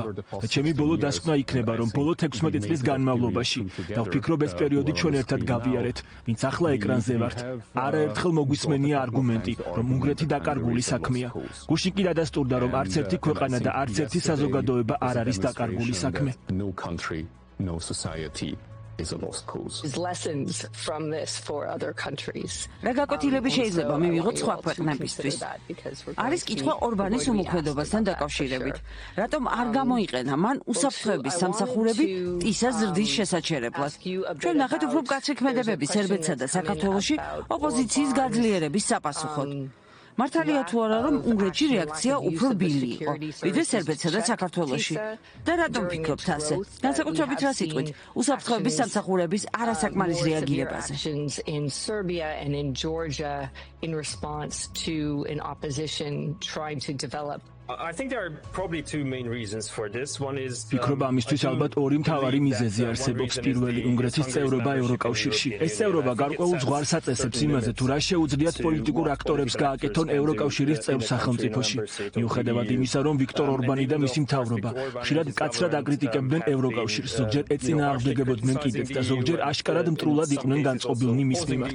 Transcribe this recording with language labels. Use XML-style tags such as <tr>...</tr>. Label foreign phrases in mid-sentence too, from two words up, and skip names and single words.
<ka>და ჩემი ბოლო დასკვნა იქნება, რომ ბოლო 16 წლის განმავლობაში და ვფიქრობ, ეს პერიოდი ჩვენ ერთად გავიარეთ, ვინც ახლა ეკრანზე ვართ. არაერთხელ მოგვისმენია არგუმენტი, რომ უნგრეთი დაკარგული საქმეა. გუშინ კი დადასტურდა, რომ არც ერთი ქვეყანა და არც ერთი საზოგადოება არ არის დაკარგული საქმე.</ka> <en>No country, no society is a lost cause. Lessons from this for other countries.</en> <ka>რა გაკვეთილები შეიძლება მივიღოთ სხვა ქვეყნებისთვის? არის კითხვა ორბანის უმოქმედობასთან დაკავშირებით. რატომ არ გამოიყენა მან უსაფრთხოების სამსახურები ტისა ზრდის შესაჩერებლად? ჩვენ ნახეთ უფრო მკაცრი ქმედებები სერბეთსა და საქართველოში ოპოზიციის გაძლიერების საპასუხოდ. მართალია თუ არა, რომ უნგრეთში რეაქცია უფრო რბილი იყო, ვიდრე სერბეთსა და საქართველოში. და რატომ ფიქრობთ ასე? განსაკუთრებით რა სიტყვით, უსაფრთხოების სამსახურების არასაკმარის რეაგირებაზე.</ka> <en>In Serbia and in Georgia in response to an opposition trying to develop. I think there are probably two main reasons for this. One is</en> <ka>ფიქრობ ამისთვის ალბათ ორი მთავარი მიზეზი არსებობს. პირველი, უნგრეთის წევრობა ევროკავშირში. ეს წევრობა გარკვეულ ზღვარს აწესებს იმაზე, თუ რა შეუძლიათ პოლიტიკურ აქტორებს გააკეთონ ევროკავშირის წევრ სახელმწიფოში. მიუხედავად იმისა, რომ ვიქტორ ორბანი და მისი მთავრობა ხშირად მკაცრად აკრიტიკებდნენ ევროკავშირს, ზოგჯერ ეწინააღმდეგებოდნენ კიდეც და ზოგჯერ აშკარად მტრულად იყვნენ განწყობილნი მის მიმართ.</ka>